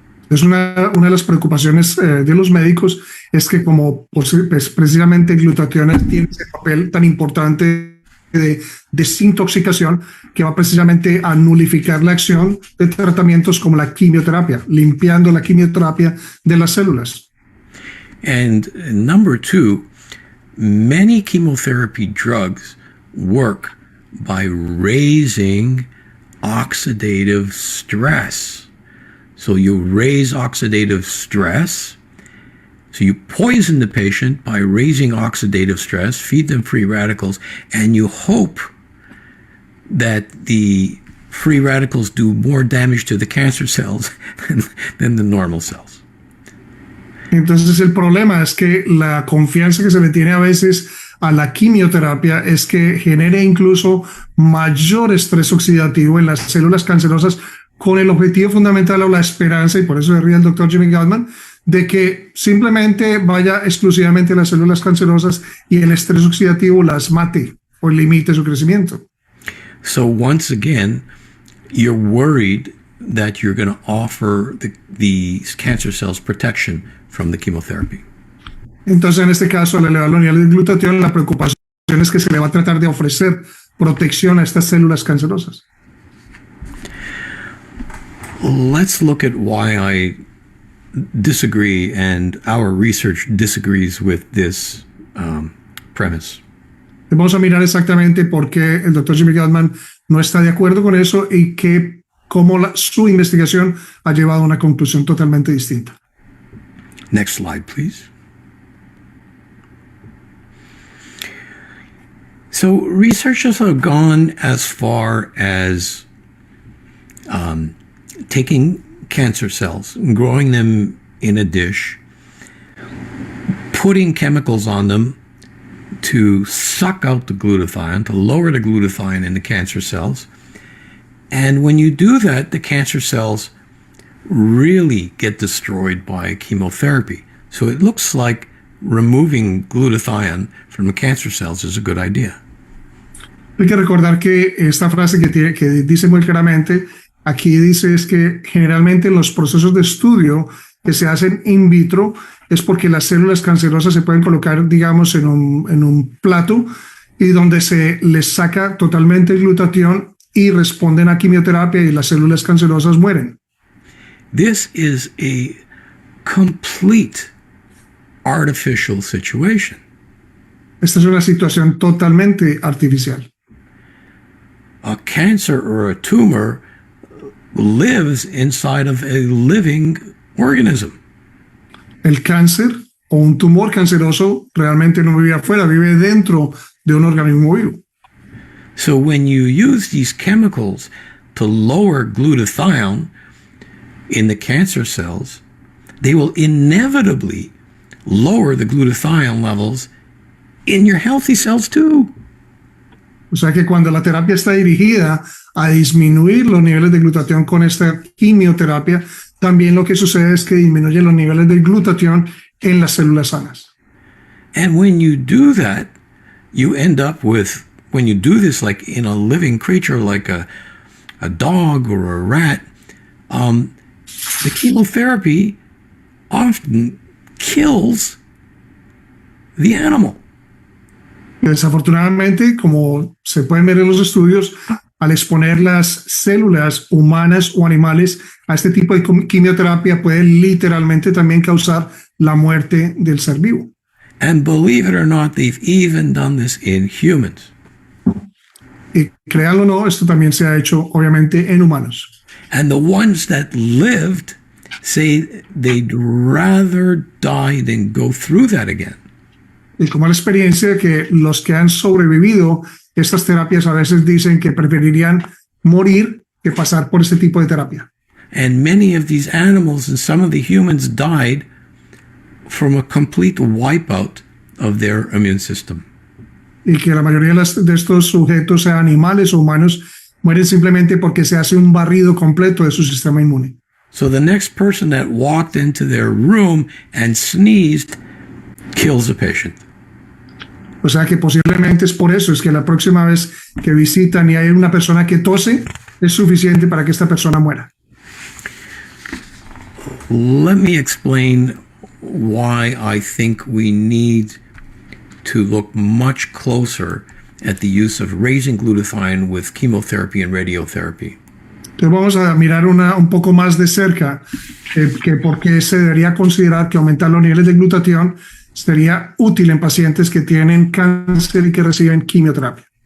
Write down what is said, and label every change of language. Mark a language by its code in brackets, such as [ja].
[es] Es una de las preocupaciones de los médicos es que como pues, precisamente el glutatión tiene ese papel tan importante de desintoxicación que va precisamente a nulificar la acción de tratamientos como la quimioterapia, limpiando la quimioterapia de las células. [en] And number two, many chemotherapy drugs work by raising oxidative stress. So you raise oxidative stress. So you poison the patient by raising oxidative stress, feed them free radicals, and you hope that the free radicals do more damage to the cancer cells than the normal cells. [es] Entonces el problema es que la confianza que se le tiene a veces a la quimioterapia es que genere incluso mayor estrés oxidativo en las células cancerosas con el objetivo fundamental o la esperanza, y por eso se ríe el doctor Jimmy Gutman, de que simplemente vaya exclusivamente a las células cancerosas y el estrés oxidativo las mate o limite su crecimiento. [en] So once again, you're worried that you're going to offer the cancer cells protection from the chemotherapy. [es] Entonces, en este caso, al elevar los niveles de glutatión, la preocupación es que se le va a tratar de ofrecer protección a estas células cancerosas. [en] Let's look at why I disagree and our research disagrees with this premise. [es] Vamos a mirar exactamente por qué el doctor Jimmy Gutman no está de acuerdo con eso y cómo su investigación ha llevado a una conclusión totalmente distinta. [en] Next slide, please. So researchers have gone as far as taking cancer cells, growing them in a dish, putting chemicals on them to suck out the glutathione, to lower the glutathione in the cancer cells. And when you do that, the cancer cells really get destroyed by chemotherapy. So it looks like removing glutathione from the cancer cells is a good idea. [es] Hay que recordar que esta frase que dice muy claramente, aquí dice es que generalmente los procesos de estudio que se hacen in vitro es porque las células cancerosas se pueden colocar, digamos, en un plato y donde se les saca totalmente el glutatión y responden a quimioterapia y las células cancerosas mueren. [en] This is a complete artificial situation. [es] Esta es una situación totalmente artificial. [en] A cancer or a tumor lives inside of a living organism. [es] El cáncer o un tumor canceroso realmente no vive afuera, vive dentro de un organismo vivo. [en] So when you use these chemicals to lower glutathione in the cancer cells, they will inevitably lower the glutathione levels in your healthy cells too. [es] O sea que cuando la terapia está dirigida a disminuir los niveles de glutatión con esta quimioterapia, también lo que sucede es que disminuye los niveles de glutatión en las células sanas. [en] And when you do that, you end up with, when you do this like in a living creature like a dog or a rat, the chemotherapy often kills the animal. [es] Desafortunadamente, como se pueden ver en los estudios, al exponer las células humanas o animales a este tipo de quimioterapia puede literalmente también causar la muerte del ser vivo. [en] And believe it or not, they've even done this in humans. [es] Y créanlo o no, esto también se ha hecho obviamente en humanos. [en] And the ones that lived say they'd rather die than go through that again. [es] Y como la experiencia de que los que han sobrevivido estas terapias a veces dicen que preferirían morir que pasar por este tipo de terapia. [en] And many of these animals and some of the humans died from a complete wipeout of their immune system. [es] Y que la mayoría de estos sujetos, sean animales o humanos, mueren simplemente porque se hace un barrido completo de su sistema inmune. [en] So the next person that walked into their room and sneezed kills the patient. [es] O sea que posiblemente es por eso, es que la próxima vez que visitan y hay una persona que tose, es suficiente para que esta persona muera. [en] Let me explain why I think we need to look much closer at the use of raising glutathione with chemotherapy and radiotherapy. [es] Entonces vamos a mirar un poco más de cerca que por qué se debería considerar que aumentar los niveles de glutatión sería útil en pacientes que tienen cáncer y que reciben quimioterapia.